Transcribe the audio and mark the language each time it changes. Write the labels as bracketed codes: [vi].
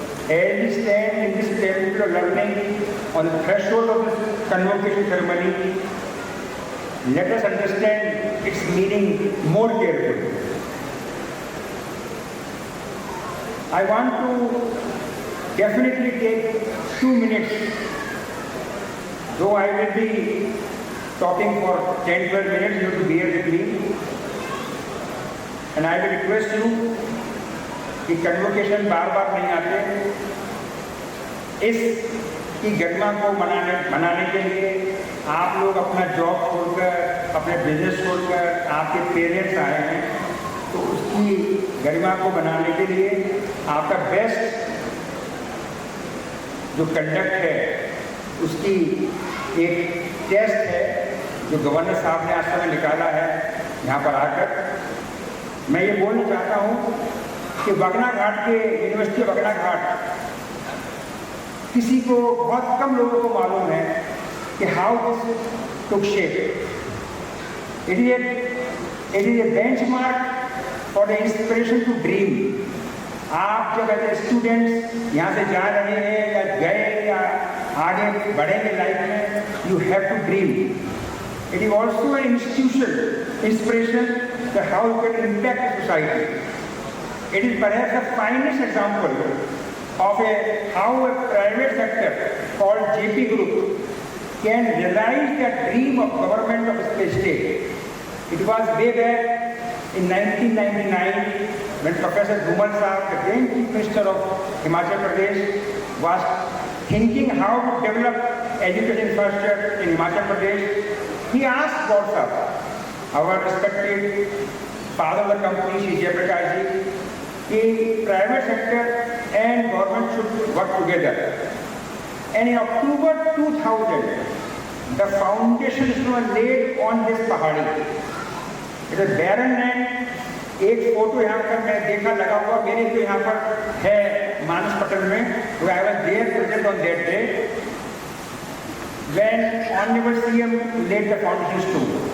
[en] As we stand in this temple of learning on the threshold of this convocation ceremony, let us understand its meaning more carefully. I want to definitely take 2 minutes, though I will be talking for 10-12 minutes, you have to bear with me. And I will request you [hi] कि convocation बार बार नहीं आते, इस कि गरिमा को मनाने के लिए आप लोग अपना जॉब छोड़कर, अपने बिजनेस छोड़कर आपके पेरेंट्स आए हैं, तो उसकी गरिमा को बनाने के लिए आपका बेस्ट जो कंडक्ट है उसकी एक टेस्ट है जो गवर्नर साहब ने आज समय निकाला है यहाँ पर आकर। मैं ये बोलना चाहता हूँ कि वगना घाट के यूनिवर्सिटी वगना घाट किसी को, बहुत कम लोगों को मालूम है कि [en] How this took shape. It is a benchmark for the inspiration to dream. [hi] आप जब एज स्टूडेंट्स यहाँ से जा रहे हैं या गए या आगे बढ़ेंगे लाइफ में, [en] You have to dream. It is also an institution, inspiration to how you can impact the society. It is perhaps the finest example of how a private sector called JP Group can realize the dream of government of a state. It was way back in 1999 when Professor Dhumal Sahab, the then Chief Minister of Himachal Pradesh, was thinking how to develop education infrastructure in Himachal Pradesh. He asked God Sahab, our respected father of the company, Shri Jai Prakash ji, कि private sector and government should work together. And in October 2000, the foundation stone laid on this pahadi. It is barren land. [hi] एक photo यहाँ पर मैं देखा लगा हुआ मेरे तो यहाँ पर है मानस पटल में, तो [en] I was there present on that day when Honorable CM laid the foundation stone.